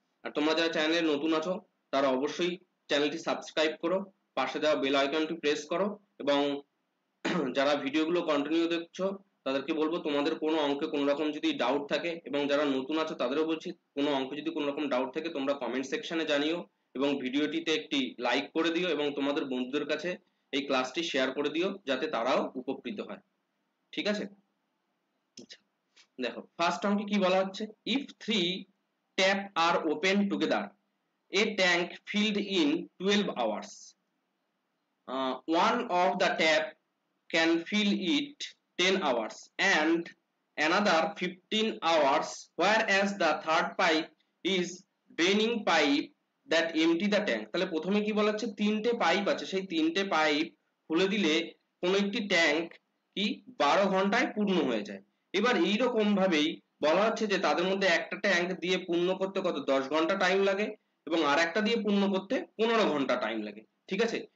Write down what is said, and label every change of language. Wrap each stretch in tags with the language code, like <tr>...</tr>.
<bn>আর তোমরা যারা চ্যানেলে নতুন আছো তারা অবশ্যই চ্যানেলটি সাবস্ক্রাইব করো, পাশে দেওয়া বেল আইকনটি প্রেস করো, এবং যারা ভিডিওগুলো কন্টিনিউ দেখছো তাদেরকে বলবো, তোমাদের কোনো অঙ্কে কোনো রকম যদি ডাউট থাকে, এবং যারা নতুন আছো তাদেরও বলছি, কোনো অঙ্কে যদি কোনো রকম ডাউট থাকে তোমরা কমেন্ট সেকশনে জানিও, এবং ভিডিওটিতে একটি লাইক করে দিও, এবং তোমাদের বন্ধুদের কাছে এই ক্লাসটি শেয়ার করে দিও, যাতে তারাও উপকৃত হয়, ঠিক আছে। আচ্ছা, দেখো ফার্স্ট অঙ্কে কি বলা হচ্ছে,</bn> <en>If 3 tap are open together a tank filled in 12 hours, one of the tap can fill it 10 hours and another 15 hours, whereas the third pipe is draining pipe that empty the tank।</en> <bn>তাহলে প্রথমে কি বলা হচ্ছে, তিনটে pipe আছে, সেই তিনটে pipe খুলে দিলে কোন একটি ট্যাঙ্ক কি 12 ঘন্টায় পূর্ণ হয়ে যায়। এবার এইরকম ভাবেই বলা হচ্ছে যে তাদের মধ্যে একটা ট্যাঙ্ক দিয়ে পূর্ণ করতে কত 10 ঘন্টা টাইম লাগে, এবং আর একটা দিয়ে পূর্ণ করতে 15 ঘন্টা টাইম লাগে, ঠিক আছে।</bn>